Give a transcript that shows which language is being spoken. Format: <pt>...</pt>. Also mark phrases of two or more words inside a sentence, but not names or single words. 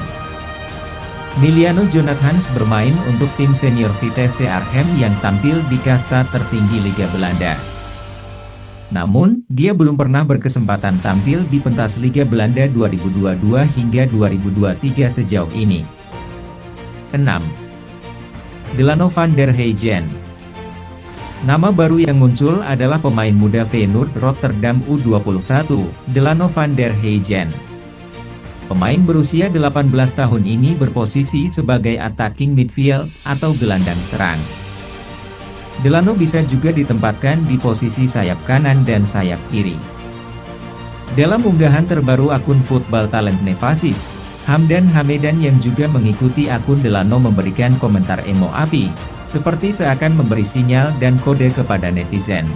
<id>Miliano Jonathans bermain untuk tim senior Vitesse Arnhem yang tampil di kasta tertinggi Liga Belanda. Namun, dia belum pernah berkesempatan tampil di pentas Liga Belanda 2022 hingga 2023 sejauh ini. 6. Delano van der Heijden. Nama baru yang muncul adalah pemain muda Feyenoord Rotterdam U21, Delano van der Heijden. Pemain berusia 18 tahun ini berposisi sebagai</id> <en>attacking midfield</en> <id>atau gelandang serang. Delano bisa juga ditempatkan di posisi sayap kanan dan sayap kiri. Dalam unggahan terbaru akun Football Talent Nevasis, Hamdan Hamedan yang juga mengikuti akun Delano memberikan komentar emo api, seperti seakan memberi sinyal dan kode kepada netizen.</id>